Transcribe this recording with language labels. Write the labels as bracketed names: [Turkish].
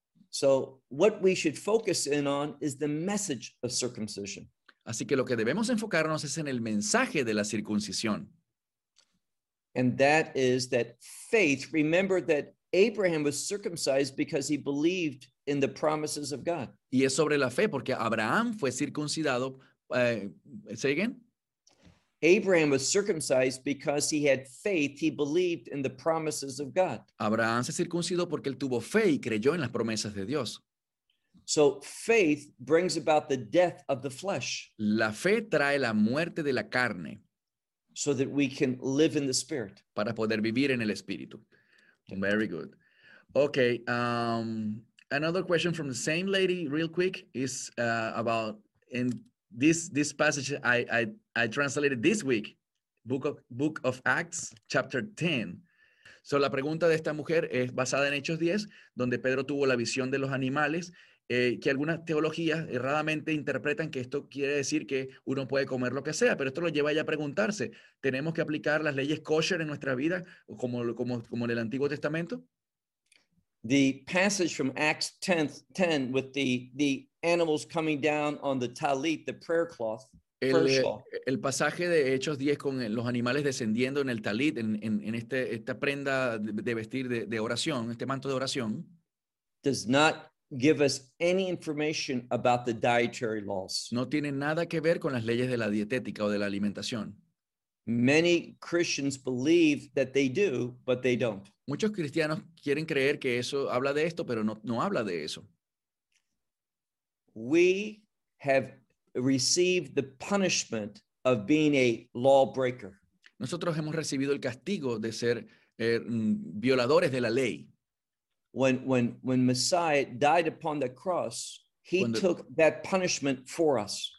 [English] So what we should focus in on is the message of circumcision. [Spanish] Así que lo que debemos enfocarnos es en el mensaje de la circuncisión. [English] And that is that faith, remember that Abraham was circumcised because he believed in the promises of God. [Spanish] Y es sobre la fe, porque Abraham fue circuncidado, [English] say again? Abraham was circumcised because he had faith, he believed in the promises of God. [Spanish] Abraham se circuncidó porque él tuvo fe y creyó en las promesas de Dios. [English] So faith brings about the death of the flesh. [Spanish] La fe trae la muerte de la carne. [English] So that we can live in the spirit. [Spanish] Para poder vivir en el espíritu. [English] Very good. Okay. Another question from the same lady, real quick, is about in this passage I translated this week, Book of Acts, chapter 10. [Spanish] So la pregunta de esta mujer es basada en Hechos 10, donde Pedro tuvo la visión de los animales que algunas teologías erradamente interpretan que esto quiere decir que uno puede comer lo que sea, pero esto lo lleva ya a preguntarse, ¿tenemos que aplicar las leyes kosher en nuestra vida como en el Antiguo Testamento? [English] The passage from Acts 10 with the animals coming down on the talit, the prayer cloth. [Spanish] El pasaje de Hechos 10 con los animales descendiendo en el talit, en esta prenda de vestir de oración, este manto de oración, [English] does not give us any information about the dietary laws. [Spanish] No tiene nada que ver con las leyes de la dietética o de la alimentación. [English] Many Christians believe that they do, but they don't. [Spanish] Muchos cristianos quieren creer que eso habla de esto, pero no habla de eso. [English] We have received the punishment of being a lawbreaker. [Spanish] Nosotros hemos recibido el castigo de ser violadores de la ley. [English] When Messiah died upon the cross, he took that punishment for us.